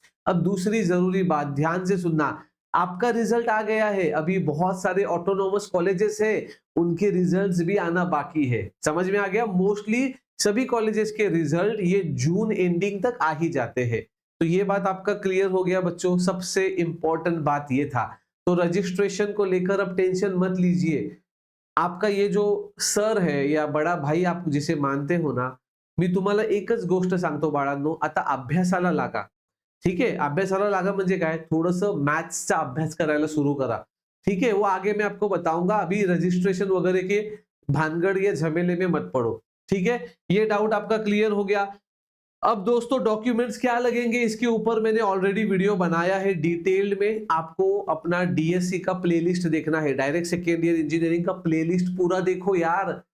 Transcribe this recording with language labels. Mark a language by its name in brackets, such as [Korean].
[Hindi] अब दूसरी जरूरी बात, ध्यान से सुनना, आपका रिजल्ट आ गया है, अभी बहुत सारे ऑटोनोमस कॉलेजेस है, उनके रिजल्ट्स भी आना बाकी है। समझ में आ गया? मोस्टली सभी कॉलेजेस के रिजल्ट ये जून एंडिंग तक आ ही जाते हैं। तो ये बात आपका क्लियर हो गया बच्चों। सबसे इंपॉर्टेंट बात ये था। तो रजिस्ट्रेशन को लेकर अब टेंशन मत लीजिए। आपका ये जो सर है या बडा भाई आप जिसे मानते हो ना, [Marathi] मी तुम्हाला एकच गोष्ट सांगतो बाळांनो, आता अभ्यासाला लागा. [Hindi] ठीक है? [Marathi] अभ्यासाला लागा म्हणजे काय, थोडंसं मॅथ्सचा अभ्यास करायला सुरू करा. [Hindi] ठीक है? वो आगे मैं आपको बताऊंगा। अभी रजिस्ट्रेशन वगैरह के भानगड़ या झमेले में मत पड़ो। ठीक है? ये डाउट आपका क्लियर हो गया। अब दोस्तों, डॉक्यूमेंट्स क्या लगेंगे इसके ऊपर मैंने ऑलरेडी वीडियो बनाया है डिटेल्ड में। आपको अपना डीएससी का प्लेलिस्ट देखना है, डायरेक्ट सेकेंड ईयर इंजीनियरिंग का प्लेलिस्ट पूरा देखो यार।